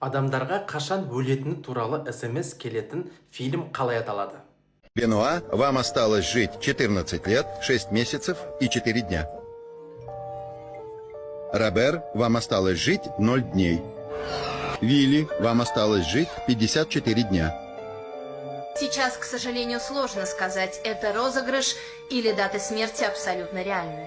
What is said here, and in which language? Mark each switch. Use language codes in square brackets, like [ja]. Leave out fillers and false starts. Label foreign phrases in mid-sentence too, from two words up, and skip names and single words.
[kk] Адамдарға қашан өлетіні туралы СМС келетін фильм қалай аталады? [ru] Бенуа, вам осталось жить 14 лет, 6 месяцев и 4 дня. Робер, вам осталось жить 0 дней. Вилли, вам осталось жить 54 дня. Сейчас, к сожалению, сложно сказать, это розыгрыш или даты смерти абсолютно реальны.